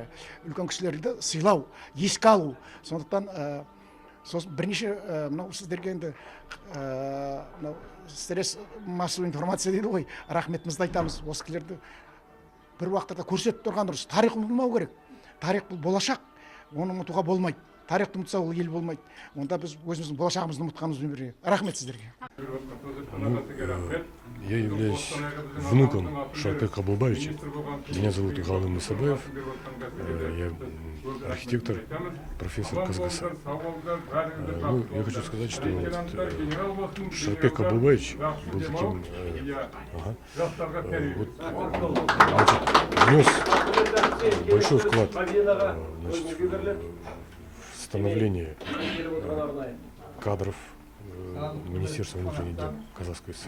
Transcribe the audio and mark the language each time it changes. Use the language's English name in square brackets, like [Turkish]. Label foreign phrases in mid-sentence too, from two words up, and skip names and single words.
[Kazakh] Үлкен кісілерді сыйлау, еске алу. Сондықтан бірнеше мынау сіздерге енді [Russian] стресс массовый информация [Kazakh] дейді ғой, рахметімізді айтамыз. Осы кісілерді бір уақытта көрсетіп тұрған дұрыс. Тарих ұмытылмау керек. Тарих бұл болашақ, оны ұмытуға болмайды. Тарихты ұмытса ол ел болмайды. Онда біз өзіміздің болашағымызды ұмытқанымызбен бірге. Рахмет сіздерге. [Russian] Я являюсь внуком Шырақбека Қабылбаевича. Меня зовут Галым Мусабаев. Я архитектор, профессор КСГС. Ну, я хочу сказать, что Шырақбек Қабылбаевич был таким, внес большой вклад в становление кадров Министерства внутренних дел Казахской ССР.